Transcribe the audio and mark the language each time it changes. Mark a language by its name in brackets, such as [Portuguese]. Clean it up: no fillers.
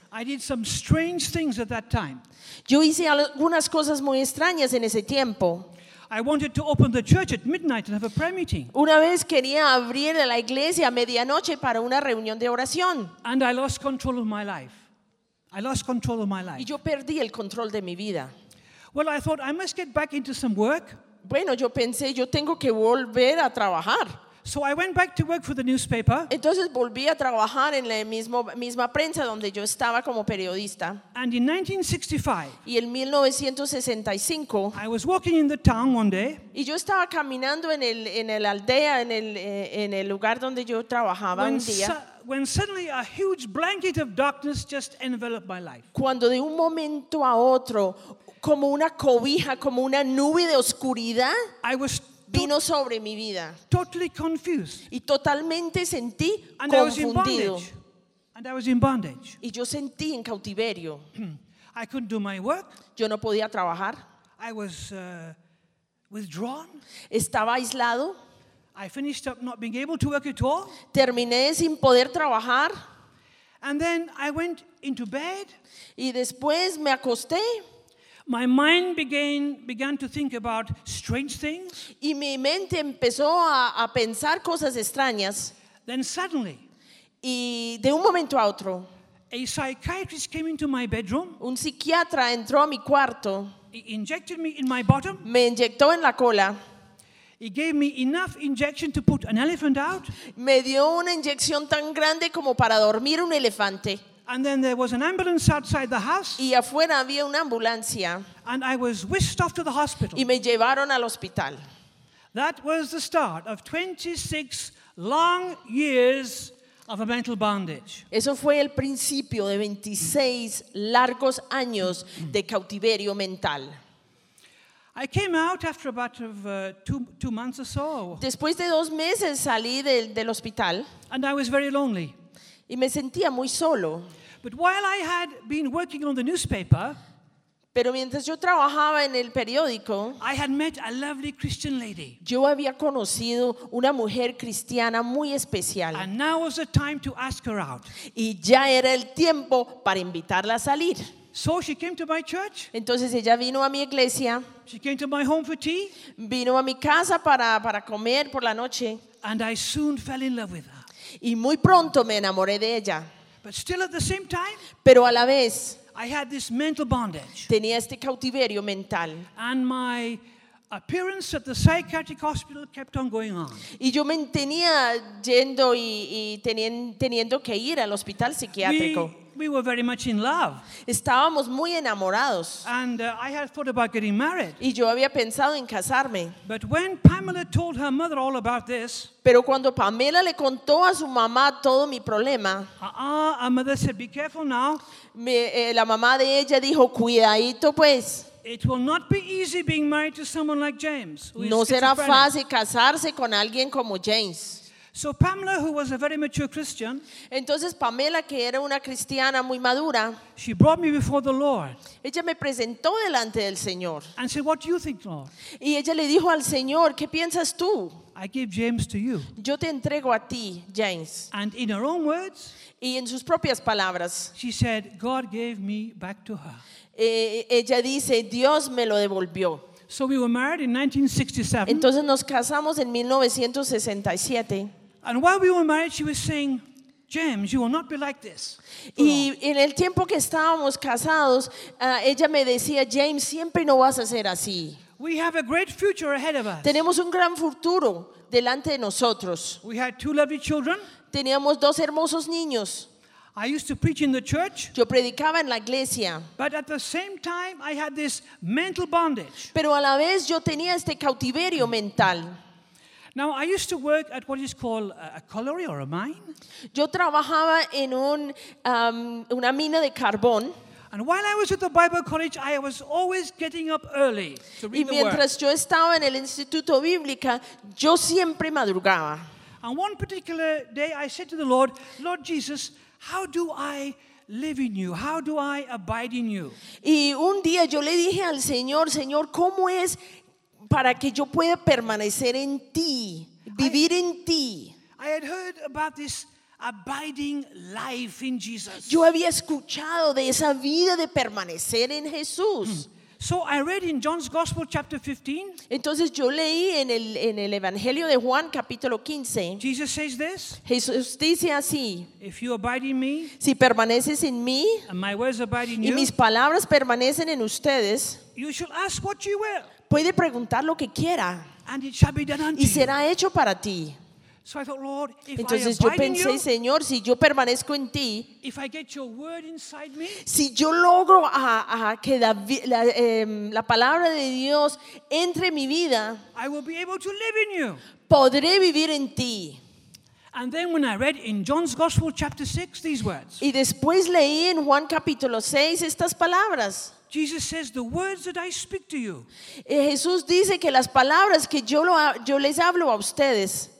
[English] I did some strange things at that time. [Spanish] Yo hice algunas cosas muy extrañas en ese tiempo. [English] I wanted to open the church at midnight and have a prayer meeting. [Spanish] Una vez quería abrir la iglesia a medianoche para una reunión de oración. [English] And I lost control of my life. I lost control of my life. [Spanish] Y yo perdí el control de mi vida. [English] Well, I thought I must get back into some work. [Spanish] Bueno, yo pensé, yo tengo que volver a trabajar. [English] So I went back to work for the newspaper. [Spanish] Entonces volví a trabajar en la misma prensa donde yo estaba como periodista. [English] And in 1965. [Spanish] Y en 1965. [English] I was walking in the town one day. [Spanish] Y yo estaba caminando en el aldea en el lugar donde yo trabajaba un día. [English] When suddenly a huge blanket of darkness just enveloped my life. [Spanish] Cuando de un momento a otro, como una cobija, como una nube de oscuridad, vino sobre mi vida. [English] Totally confused. [Spanish] Y totalmente sentí confundido. [English] And I was in bondage. [Spanish] Y yo sentí en cautiverio. [English] I couldn't do my work. [Spanish] Yo no podía trabajar. [English] I was withdrawn. [Spanish] Estaba aislado. [English] I finished up not being able to work at all. [Spanish] Terminé sin poder trabajar. [English] And then I went into bed. [Spanish] Y después me acosté. [English] My mind began to think about strange things. [Spanish] Y mi mente empezó a pensar cosas extrañas. [English] Then suddenly, [Spanish] y de un momento a otro, [English] a psychiatrist came into my bedroom. [Spanish] Un psiquiatra entró a mi cuarto. [English] He injected me in my bottom. [Spanish] Me inyectó en la cola. [English] He gave me enough injection to put an elephant out. [Spanish] Me dio una inyección tan grande como para dormir un elefante. [English] And then there was an ambulance outside the house. [Spanish] Y afuera había una ambulancia. [English] And I was whisked off to the hospital. [Spanish] Y me llevaron al hospital. [English] That was the start of 26 long years of a mental bondage. [Spanish] Eso fue el principio de 26 largos años de cautiverio mental. [English] I came out after about of two months or so. [Spanish] Después de dos meses salí del hospital. [English] And I was very lonely. [Spanish] Y me sentía muy solo. [English] But while I had been working on the newspaper, [Spanish] pero mientras yo trabajaba en el periódico, [English] I had met a lovely Christian lady. [Spanish] Yo había conocido una mujer cristiana muy especial. [English] And now was the time to ask her out. [Spanish] Y ya era el tiempo para invitarla a salir. [English] So she came to my church. [Spanish] Entonces ella vino a mi iglesia. [English] She came to my home for tea. [Spanish] Vino a mi casa para comer por la noche. [English] And I soon fell in love with her. [Spanish] Y muy pronto me enamoré de ella. [English] But still at the same time, [Spanish] pero a la vez, [English] I had this mental bondage. [Spanish] Tenía este cautiverio mental. [English] And my appearance at the psychiatric hospital kept on going on. [Spanish] Y yo me tenía yendo y teniendo que ir al hospital psiquiátrico. [English] We were very much in love. [Spanish] Estábamos muy enamorados. [English] And I had thought about getting married. [Spanish] Y yo había pensado en casarme. [English] But when Pamela told her mother all about this, [Spanish] pero cuando Pamela le contó a su mamá todo mi problema, [English] her mother said, "Be careful now." [Spanish] La mamá de ella dijo, "Cuidadito pues." [English] It will not be easy being married to someone like James. [Spanish] No será fácil casarse con alguien como James. [English] So Pamela, who was a very mature Christian, [Spanish] entonces Pamela, que era una cristiana muy madura, [English] she brought me before the Lord. [Spanish] Ella me presentó delante del Señor. [English] And said, "What do you think, Lord?" [Spanish] Y ella le dijo al Señor, "¿Qué piensas tú?" [English] I give James to you. [Spanish] Yo te entrego a ti, James. [English] And in her own words, [Spanish] y en sus propias palabras, [English] she said, "God gave me back to her." [Spanish] Ella dice, "Dios me lo devolvió." [English] So we were married in 1967. [Spanish] Entonces nos casamos en 1967. [English] And while we were married, she was saying, "James, you will not be like this." [Spanish] Y en el tiempo que estábamos casados, ella me decía, "James, siempre no vas a ser así." [English] We have a great future ahead of us. [Spanish] Tenemos un gran futuro delante de nosotros. [English] We had two lovely children. [Spanish] Teníamos dos hermosos niños. [English] I used to preach in the church. [Spanish] Yo predicaba en la iglesia. [English] But at the same time, I had this mental bondage. [Spanish] Pero a la vez yo tenía este cautiverio mental. [English] Now I used to work at what is called a colliery or a mine. [Spanish] Yo trabajaba en una mina de carbón. [English] And while I was at the Bible College, I was always getting up early to read the word. [Spanish] Y mientras yo estaba en el instituto bíblico, yo siempre madrugaba. [English] And one particular day, I said to the Lord, "Lord Jesus, how do I live in you? How do I abide in you?" [Spanish] Y un día yo le dije al Señor, "Señor, ¿cómo es para que yo pueda permanecer en ti, vivir en ti?" [English] I had heard about this abiding life in Jesus. [Spanish] Yo había escuchado de esa vida de permanecer en Jesús. [English] So I read in John's Gospel chapter 15. [Spanish] Entonces yo leí en el Evangelio de Juan capítulo 15. [English] Jesus says this. [Spanish] Jesús dice así. [English] If you abide in me. [Spanish] Si permaneces en mí. [English] And my words abide in you. [Spanish] Y mis palabras permanecen en ustedes. [English] You shall ask what you will. [Spanish] Puede preguntar lo que quiera. [English] And it shall be done unto you. [Spanish] Y será hecho para ti. [English] So I thought, Lord, if [Spanish] entonces [English] I [Spanish] yo pensé, [English] you, [Spanish] Señor, si yo permanezco en ti, [English] if I get your word inside me, [Spanish] si yo logro que la palabra de Dios entre en mi vida, [English] I will be able to live in you. [Spanish] Podré vivir en ti. [English] And then when I read in John's Gospel chapter 6 these words. [Spanish] Y después leí en Juan capítulo 6 estas palabras. [English] Jesus says the words that I speak to you. [Spanish] Jesús dice que las palabras que yo les hablo a ustedes.